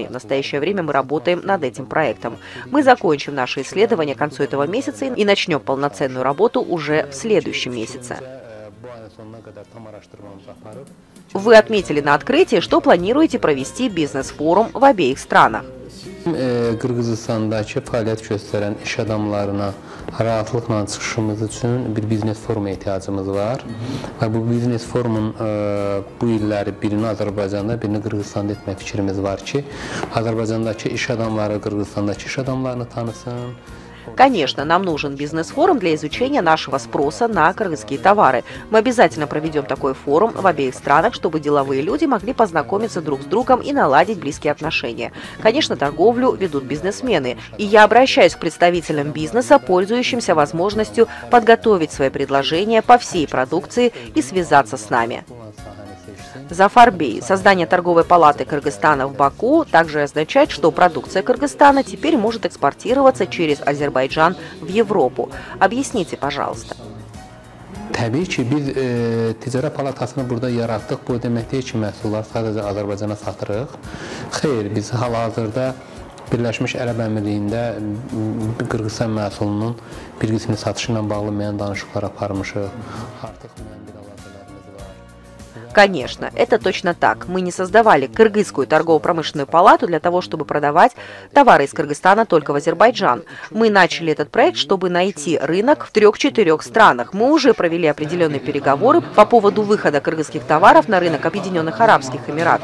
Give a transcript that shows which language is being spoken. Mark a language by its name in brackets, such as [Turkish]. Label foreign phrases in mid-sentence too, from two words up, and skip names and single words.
[Russian] В настоящее время мы работаем над этим проектом. Мы закончим наше исследование к концу этого месяца и начнем полноценную работу уже в следующем месяце. Вы отметили на открытии, что планируете провести бизнес-форум в обеих странах. [Azerbaijani] Qırğızistandakı fəaliyyət göstərən iş adamlarına rahatlıqla çıxışımız üçün bir biznes forumu ehtiyacımız var. Və bu biznes forumun bu illəri birini Azərbaycanda, birini Qırğızstanda etmək fikrimiz var ki, Azərbaycandakı iş adamları Qırğızstandakı iş adamlarını tanısın. [Russian] Конечно, нам нужен бизнес-форум для изучения нашего спроса на кыргызские товары. Мы обязательно проведем такой форум в обеих странах, чтобы деловые люди могли познакомиться друг с другом и наладить близкие отношения. Конечно, торговлю ведут бизнесмены, и я обращаюсь к представителям бизнеса, пользующимся возможностью подготовить свои предложения по всей продукции и связаться с нами. Зафар Бей. Создание торговой палаты Кыргызстана в Баку также означает, что продукция Кыргызстана теперь может экспортироваться через Азербайджан в Европу. Объясните, пожалуйста. [Azerbaijani] Təbii ki, biz ticarət palatasını burada yaratdıq. Bu demək deyil ki, məhsullar sadəcə Azərbaycana satırıq. Xeyr, biz hal-hazırda Birləşmiş Ərəb Əmirliyində Qırğızistan məhsulunun bir qismini satışı ilə bağlı müəyyən danışıqlar aparmışıq. Artıq müəyyən bir əlaqələrimiz var. [Russian] Конечно, это точно так. Мы не создавали Кыргызскую торгово-промышленную палату для того, чтобы продавать товары из Кыргызстана только в Азербайджан. Мы начали этот проект, чтобы найти рынок в 3-4 странах. Мы уже провели определенные переговоры по поводу выхода кыргызских товаров на рынок Объединенных Арабских Эмиратов.